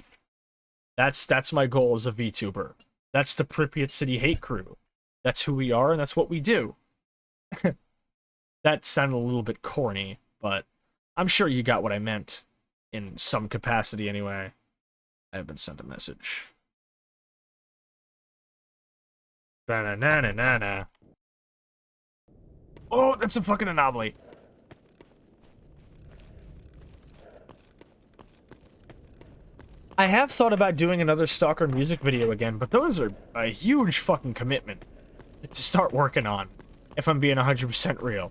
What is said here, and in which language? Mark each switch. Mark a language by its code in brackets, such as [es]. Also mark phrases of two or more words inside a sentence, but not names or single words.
[en] That's my goal as a VTuber. That's the Pripyat City Hate Crew. That's who we are, and that's what we do. That sounded a little bit corny, but I'm sure you got what I meant. In some capacity, anyway. I have been sent a message. Ba-na-na-na-na-na. Oh, that's a fucking anomaly. I have thought about doing another Stalker music video again, but those are a huge fucking commitment to start working on, if I'm being 100% real.